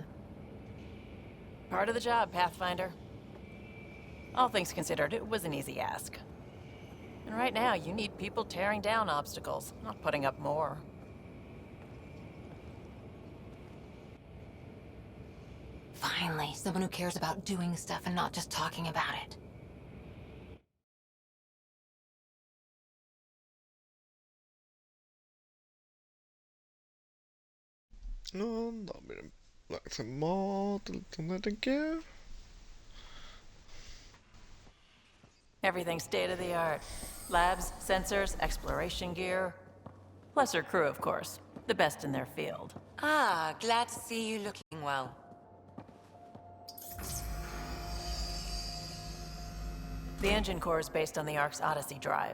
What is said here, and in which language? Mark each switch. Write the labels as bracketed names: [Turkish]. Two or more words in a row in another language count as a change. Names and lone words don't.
[English] Part of the job, Pathfinder. All things considered, it was an easy ask. And right now, you need people tearing down obstacles, not putting up more. Finally, someone who cares about doing stuff and not just talking about it. [Norwegian] Ja, da blir det lagt seg mat og litt sånn der, tenker jeg. [English] Everything state of the art. Labs, sensors, exploration gear. Plus her crew, of course. The best in their field. Ah, glad to see you looking well. The engine core is based on the Ark's Odyssey drive.